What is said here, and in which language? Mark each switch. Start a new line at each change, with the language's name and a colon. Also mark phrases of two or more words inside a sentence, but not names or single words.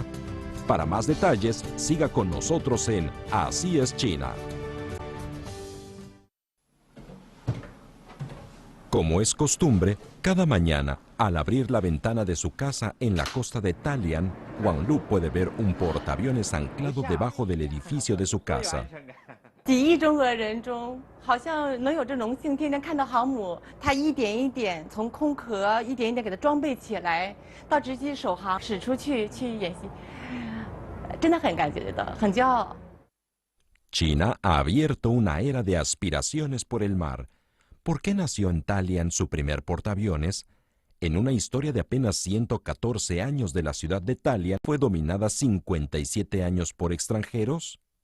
Spanish: Para más detalles, siga con nosotros en Así es China. Como es costumbre, cada mañana, al abrir la ventana de su casa en la costa de Dalian, Wang Lu puede ver un portaaviones anclado debajo del edificio de su casa.
Chinese: 几亿中国人中，好像能有这荣幸，天天看到航母，它一点一点从空壳一点一点给它装备起来，到直接首航驶出去演习，真的很感觉到，很骄傲。
Spanish: China ha abierto una era de aspiraciones por el mar. ¿Por qué nació en Dalian su primer portaaviones? En una historia de apenas 114 años de la ciudad de Dalian, ¿fue dominada 57 años por extranjeros?